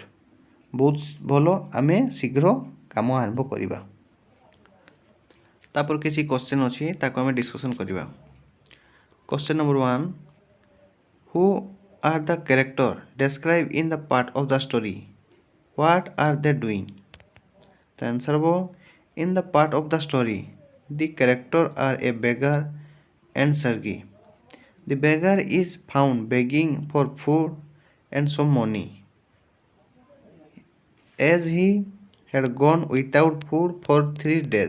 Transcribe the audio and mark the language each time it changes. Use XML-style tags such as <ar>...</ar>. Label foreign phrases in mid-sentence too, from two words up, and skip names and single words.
<or>ବହୁତ ଭଲ, ଆମେ ଶୀଘ୍ର କାମ ଆରମ୍ଭ କରିବା। ତାପରେ କିଛି କ୍ୱେଶ୍ଚନ୍ ଅଛି, ତାକୁ ଆମେ ଡିସ୍କସନ୍ କରିବା।</or> <en>Question number 1, who are the character describe in the part of the story? What are they doing? The answer was, in the part of the story, the characters are a beggar and Sergei. The beggar is found begging for food and some money, as he had gone without food for 3 days.</en>